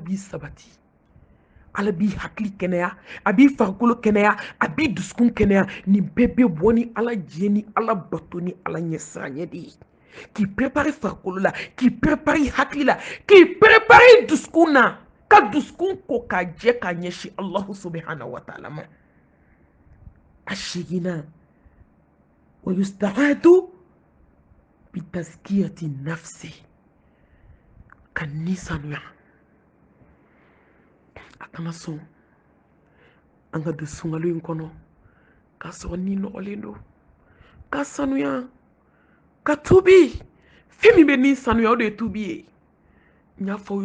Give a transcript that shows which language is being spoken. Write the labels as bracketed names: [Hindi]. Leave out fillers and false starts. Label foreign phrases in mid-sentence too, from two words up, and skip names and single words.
[Bambara] b'i sabati ala b'i hakili kɛnɛya a b'i farikolo kɛnɛya a b'i dusukun kɛnɛya nin bɛɛ bɛ bɔ ni ala jɛ ni ala bato ni ala ɲɛsiranɲɛ de ye k'i préparer farikolo la k'i préparer hakili la k'i préparer dusukun na ka dusukun ko k'a jɛ k'a ɲɛsin [Arabic] الله سبحانه وتعالى [Bambara] ma a segina [Arabic] ويستعاد بتزكية النفس [Bambara] ka ni sanuya a kana sɔn an ka don sunkalo in kɔnɔ k'a sɔrɔ ni nɔgɔlen don ka sanuya ka tubi fɛn min bɛ ni sanuya o de ye tubi ye n y'a fɔ aw